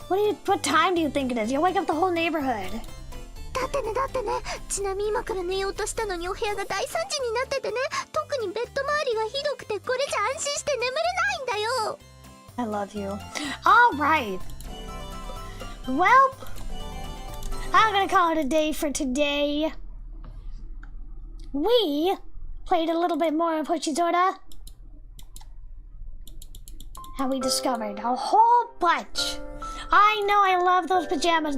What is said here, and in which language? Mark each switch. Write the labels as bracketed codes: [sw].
[en] What time do you think it is? You'll wake up the whole neighborhood. [ja] だってね、ちなみに今から寝ようとしたのにお部屋が大惨事になっててね、特にベッド周りがひどくてこれじゃ安心して眠れないんだよ。 [en] I love you. Alright. Well, I'm gonna call it a day for today. We played a little bit more of Hoshizora. And we discovered a whole bunch. I know I love those pajamas.